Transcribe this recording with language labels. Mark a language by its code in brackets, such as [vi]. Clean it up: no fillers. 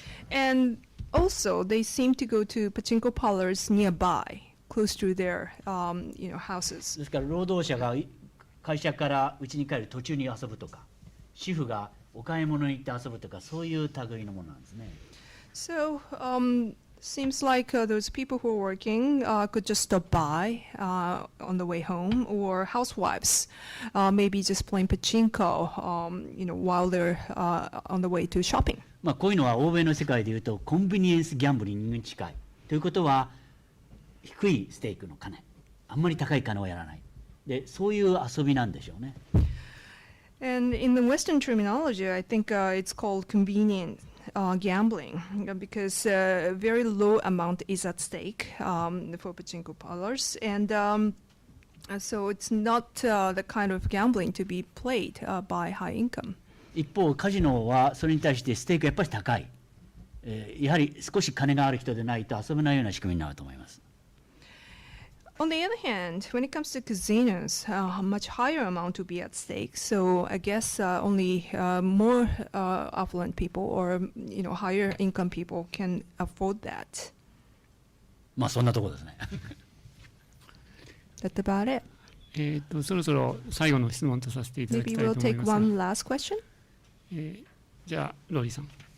[en] And also, they seem to go to pachinko parlors nearby, close to their houses. [ja] ですから労働者が会社から家に帰る途中に遊ぶとか、主婦がお買い物に行って遊ぶとか、そういう類のものなんですね。 [en] So, seems like those people who are working could just stop by on the way home, or housewives maybe just playing pachinko, while they're on the way to shopping. [ja] まあこういうのは欧米の世界でいうとコンビニエンスギャンブリングに近い。ということは低いステークの金、あんまり高い金をやらない。で、そういう遊びなんでしょうね。 [en] And in the Western terminology, I think it's called convenient gambling, because very low amount is at stake for pachinko parlors, and so it's not the kind of gambling to be played by high income. [ja] 一方カジノはそれに対してステークやっぱり高い、やはり少し金がある人でないと遊べないような仕組みになると思います。 [en] On the other hand, when it comes to casinos, a much higher amount to be at stake. So I guess only more affluent people or higher income people can afford that. まあそんなところですね。 That's about it. [ja] そろそろ最後の質問とさせていただき [en] Maybe [ja] たい [en] we'll [ja] と思い [en] take [ja] ます。 [en] one last question. [ja] じゃあローリーさん。